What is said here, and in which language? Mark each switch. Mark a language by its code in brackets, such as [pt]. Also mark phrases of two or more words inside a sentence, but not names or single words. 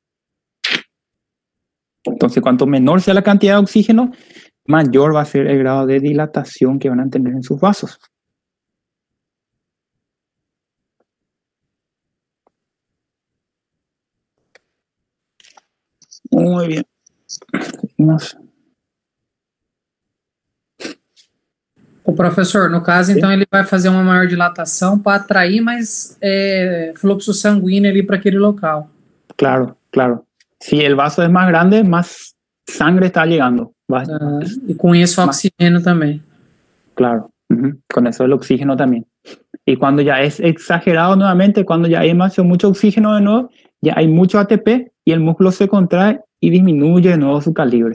[es] Entonces, cuanto menor sea la cantidad de oxígeno, mayor va a ser el grado de dilatación que van a tener en sus vasos. Muy bien. Seguimos. [pt] O professor, no caso, então, ele vai fazer uma maior dilatação para atrair mais fluxo sanguíneo ali para aquele local. Claro, claro. [es] Si el vaso es más grande, más sangre está llegando. [pt] E com isso o oxigênio também. [es] Claro, con eso el oxígeno también. Y cuando ya es exagerado nuevamente, cuando ya hay mucho oxígeno de nuevo, ya hay mucho ATP y el músculo se contrae y disminuye de nuevo su calibre.